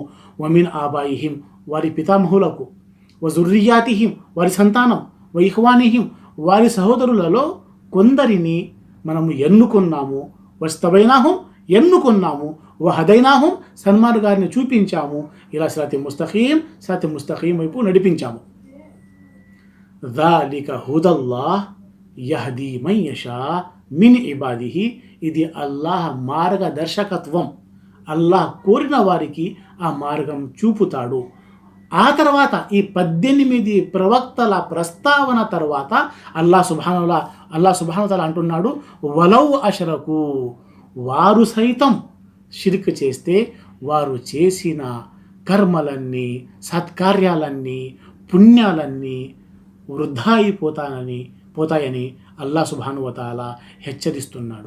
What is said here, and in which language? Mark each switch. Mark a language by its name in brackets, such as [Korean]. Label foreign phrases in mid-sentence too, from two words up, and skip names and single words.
[Arabic] وَمِنْ آبَائِهِمْ, [Telugu] వారి పితామహులకు, [Arabic] وذرياتهم, [Telugu] వారి సంతానం, [Arabic] وإخوانهم, [Telugu] వారి సహోదరులలో కొందరిని మనము ఎన్నుకున్నాము. వస్తబైనాహుం, ఎన్నుకున్నాము. [Arabic] وهديناهم, [Telugu] సన్మార్గాన్ని చూపించాము. [Arabic] إلى صراط مستقيم [Telugu] వైపు నడిపించాము. [Arabic] ذَلِكَ هُدَى اللَّهِ يَهْدِي مَن يَشَاءُ مِنْ عِبَادِهِ. [Telugu] ఇది అల్లాహ్ మార్గదర్శకత్వం. అల్లాహ్ కోరిన వారికి ఆ మార్గం చూపుతాడు. ఆ తర్వాత ఈ 18 ప్రవక్తల ప్రస్తావన తర్వాత [Arabic] الله سبحانه تعالى [Telugu] అంటున్నాడు, [Arabic] ولو أشركوا, [Telugu] వారు సైతం షిర్క్ చేస్తే వారు చేసిన కర్మలన్నీ, సత్కార్యాలన్నీ, పుణ్యాలన్నీ వృధా పోతాయని [Arabic] الله سبحانه تعالى [Telugu] హెచ్చరిస్తున్నాడు.